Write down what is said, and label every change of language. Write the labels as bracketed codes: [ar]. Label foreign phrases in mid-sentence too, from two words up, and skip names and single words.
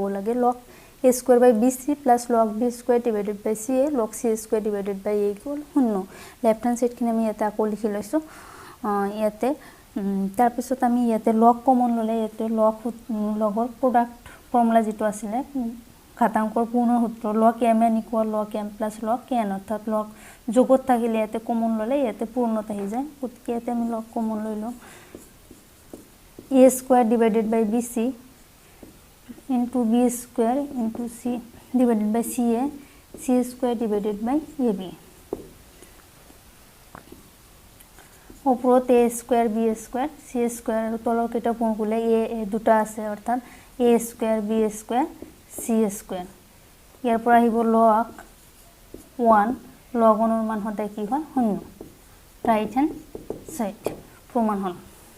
[en] লাগে log a square by bc plus log b square divided by ca log c square divided by a equal শূন্য left hand side [as] খিনি আমি এটা আকৌ লিখি লৈছো ইয়াতে তাৰ পিছত আমি ইয়াতে log কমন ললে ইয়াতে লগৰ [en] product formula [as] যেটো আছিল ঘাতাংকৰ পূৰ্ণ সূত্ৰ [en] log mn equal log m plus log n [as] অৰ্থাৎ log যোগত থাকিলে ইয়াতে কমন ললে ইয়াতে পূৰ্ণত আহি যায় গতিকে ইয়াতে আমি log কমন লইলো [en] a square divided by bc into b square into c divided by ca c square divided by ab [as] ওপৰত [en] a square b square c square [as] আৰু তলৰ কেইটা পূৰণ কৰিলে a দুটা আছে অৰ্থাৎ [en] a square b square c square [as] ইয়াৰ পৰা আহিব [en] log 1 log 1 [as] ৰ মান হতে কি হয় শূন্য [en] right hand side [as] প্ৰমাণ হল